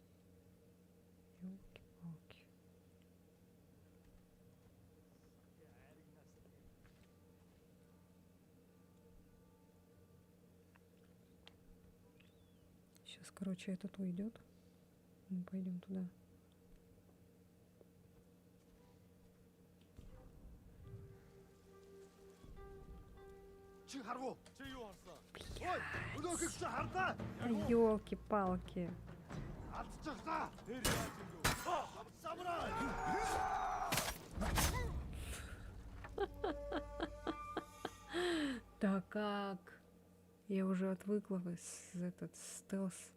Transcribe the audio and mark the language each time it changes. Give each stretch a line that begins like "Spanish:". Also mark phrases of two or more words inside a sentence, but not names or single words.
Russian: Ёлки-палки. Сейчас, короче, этот уйдет. Мы пойдем туда.
Mongolian: Чи харгу. Чи юу харсан? Ой, өнөөхийг чи хардаа.
Russian: Ёлки-палки.
Mongolian: Алдчихлаа. Тэр яаж юм бэ? Самурай.
Russian: Да как? Я уже отвыкла с этот стелс.